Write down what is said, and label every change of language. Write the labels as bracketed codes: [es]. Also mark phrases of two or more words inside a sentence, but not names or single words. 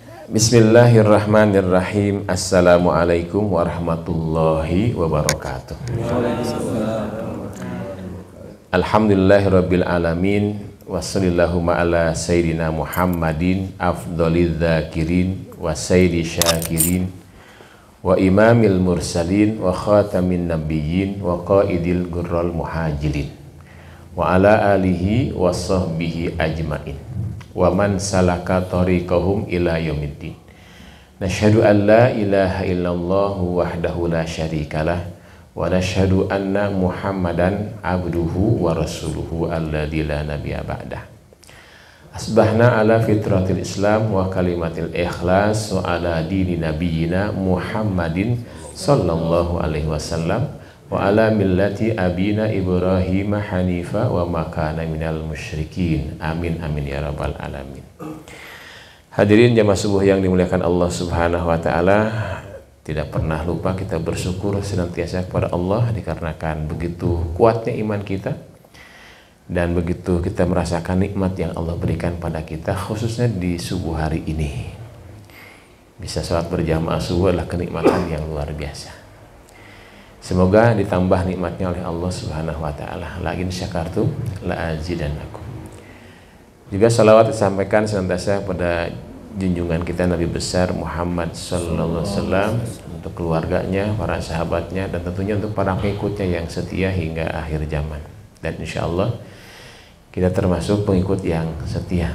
[ar] بسم الله الرحمن الرحيم. السلام عليكم ورحمة الله وبركاته. الحمد لله رب العالمين. وصلى الله على سيدنا محمد أفضل الذاكرين وسيد الشاكرين وإمام المرسلين وخاتم النبيين وقائد الغر المهاجرين وعلى آله وصحبه أجمعين ومن سلك طريقهم إلى يوم الدين. نشهد أن لا إله إلا الله وحده لا شريك له ونشهد أن محمدا عبده ورسوله الذي لا نبي بعده. أصبحنا على فطرة الإسلام وكلمة الإخلاص وعلى دين نبينا محمد صلى الله عليه وسلم وعلى ملة أبينا إبراهيم حنيفا وما كان من المشركين. آمين آمين يا رب العالمين. [id] Hadirin jamaah subuh yang dimuliakan [ar] الله سبحانه وتعالى, [id] tidak pernah lupa kita bersyukur senantiasa kepada Allah dikarenakan begitu kuatnya iman kita dan begitu kita merasakan nikmat yang Allah berikan pada kita, khususnya di subuh hari ini. Bisa sholat berjamaah subuh adalah kenikmatan yang luar biasa. Semoga ditambah nikmatnya oleh [ar] الله سبحانه وتعالى. لئن شكرتم لأزيدنكم. [id] Juga salawat disampaikan senantiasa pada junjungan kita Nabi besar Muhammad [ar] صلى الله عليه وسلم, [id] untuk keluarganya, para sahabatnya, dan tentunya untuk para pengikutnya yang setia hingga akhir zaman. Dan [ar] إن شاء الله [id] kita termasuk pengikut yang setia.